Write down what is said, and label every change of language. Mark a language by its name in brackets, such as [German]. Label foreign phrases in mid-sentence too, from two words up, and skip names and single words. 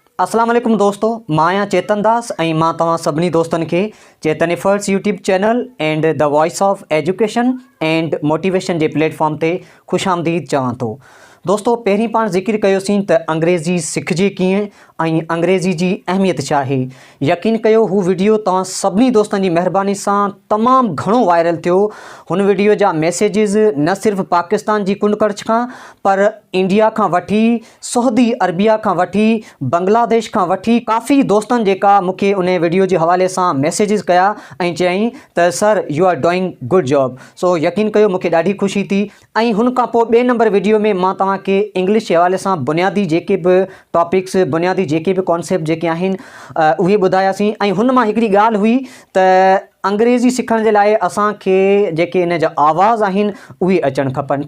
[Arabic] السلام عليكم [Sindhi] दोस्तों, मां आहियां चेतन दास ऐं मां तव्हां सभिनी दोस्तनि खे चेतन एफर्ट्स [English] YouTube channel and the voice of education and motivation [Sindhi] जे प्लेटफॉर्म ते ख़ुशि आमदीद चवां थो। दोस्तों, पहिरीं पाण ज़िक्र कयोसीं त अंग्रेज़ी सिखिजे कीअं ऐं अंग्रेज़ी जी अहमियत छा आहे। यकीन कयो हू वीडियो तव्हां सभिनी दोस्तनि जी महिरबानी सां तमामु घणो वायरल थियो। हुन वीडियो जा मैसेजिस न सिर्फ़ु पाकिस्तान जी कुंड खां पर इंडिया खां वठी सऊदी अरबिया खां वठी बांग्लादेश खां वठी काफ़ी दोस्तनि जेका मूंखे उन वीडियो जे हवाले सां मैसेजिस कया ऐं चयईं त [English] sir you are doing good job. [Sindhi] सो यकीन कयो मूंखे ॾाढी ख़ुशी थी। ऐं हुन खां पोइ ॿिए नंबर वीडियो में मां तव्हांखे इंग्लिश जे हवाले सां बुनियादी जेके बि टॉपिक्स बुनियादी जेके बि कॉन्सेप्ट जेके आहिनि उहे ॿुधायासीं। ऐं हुन मां हिकिड़ी ॻाल्हि हुई त अंग्रेज़ी सिखण जे लाइ असांखे जेके इन जा आवाज़ आहिनि उहे अचणु खपनि।